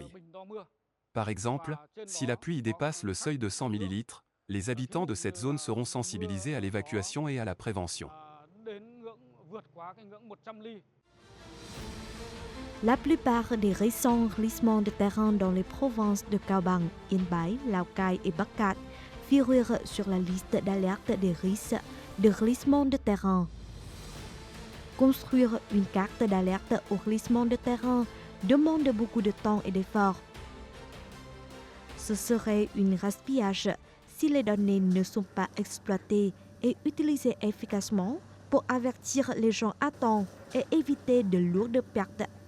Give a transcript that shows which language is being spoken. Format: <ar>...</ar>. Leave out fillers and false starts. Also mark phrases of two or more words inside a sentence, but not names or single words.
<fr>Par exemple, si la pluie dépasse le seuil de 100 ml, les habitants de cette zone seront sensibilisés à l'évacuation et à la prévention. La plupart des récents glissements de terrain dans les provinces de Cao Bằng, Yên Bái, Lào Cai et Bắc Cạn figurent sur la liste d'alerte des risques de glissement de terrain. Construire une carte d'alerte au glissement de terrain demande beaucoup de temps et d'efforts. Ce serait un gaspillage si les données ne sont pas exploitées et utilisées efficacement pour avertir les gens à temps et éviter de lourdes pertes.</fr>